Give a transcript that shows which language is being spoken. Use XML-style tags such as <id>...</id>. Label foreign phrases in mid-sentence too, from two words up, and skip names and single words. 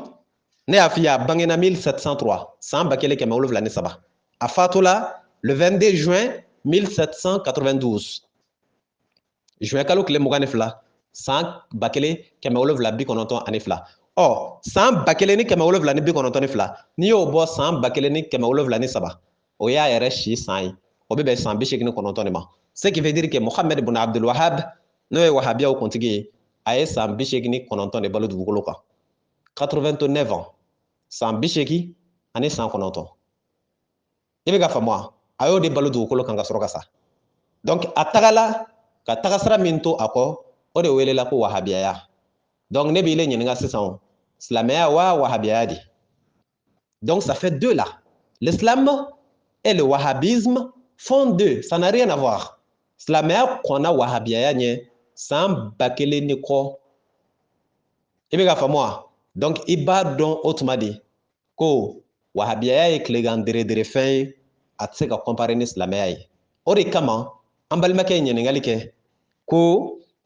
<bm>Ne y'a f'i ye a bangena 1703 san 1707 a fatula</bm> <fr>le 22 juin 1792.</fr> <bm>Juin kalo tile 22 san 1792 ani fila san 1792 ni fila n'i y'o bɔ san 1793 o y'a yɛrɛ si san ye o bɛ bɛn san 89 de ma</bm> <fr>ce qui veut dire que</fr> <bm>Mohamed bin Abdul Wahab n'o ye wahabiyaw kuntigi ye a ye san 89 de balo dugukolo kan 89 ans san 80 ani san 9 i bɛ ka faamu wa a y'o de balo dugukolo kan ka sɔrɔ ka sa donc a tagala ka tagasira min to a kɔ o de welela ko wahabiyaya donc ne b'i le ɲininka sisan silamɛya wa wahabiyaya de</bm> <fr>donc ça fait deux là l'islam et le wahhabisme font deux ça n'a rien à voir</fr> <bm>silamɛya kɔnna wahabiyaya ɲɛ san 1000 ni kɔ i bɛ ka faamu wa donc i b'a dɔn o tuma de ko wahabiyaya ye tilegan dere fɛn ye a tɛ se ka comparer ni silamɛya ye o de kama an balimakɛ ye ɲininkali kɛ ko</bm>